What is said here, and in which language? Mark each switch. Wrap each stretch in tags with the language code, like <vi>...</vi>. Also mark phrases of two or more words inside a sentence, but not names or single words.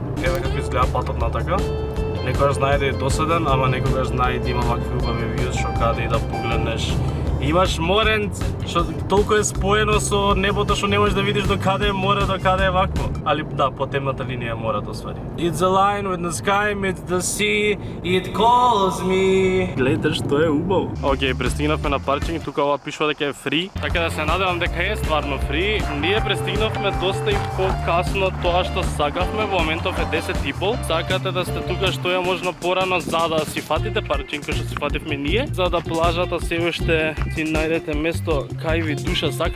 <mk>Еве како изгледа патот натака. Некогаш знае да е досаден, ама некогаш знае да има вакви убави вјуз што каде и да погледнеш. Имаш моренце, што толку е споено со небото што не можеш да видиш до каде е море, до каде е вакво. Али да, по темната линија е морето ствари.</mk> <en>It's a line with the sky meets the sea, it calls me.</en> <mk>Гледате што е убаво. Океј, пристигнавме на паркинг, тука ова пишува дека е фри, така да се надевам дека е стварно фри. Ние пристигнавме доста и покасно тоа што сакавме, во моментов е 10:30. Сакате да сте тука што е можно порано за да си фатите паркинг кој што си фативме ние, за да плажата се уште си најдете место кај ви душа сака.</mk>